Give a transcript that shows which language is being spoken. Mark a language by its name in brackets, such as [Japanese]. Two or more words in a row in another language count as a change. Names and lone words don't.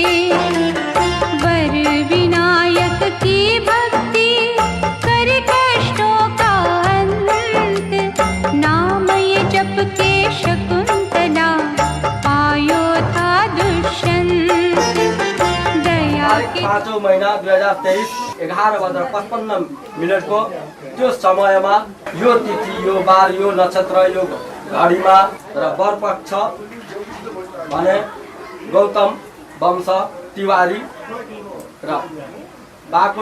[Hindi] वर विनायक की भक्ति कर कष्टों का अंत नाम ये जप के शकुंतला पायो था दुष्यंत दया के [Nepali] 5औं महिना 2023 11:55 को त्यो समयमा यो तिथि यो बार यो नक्षत्र यो घडीमा र बरपक्ष भने गौतम वंश तिवारी र बाको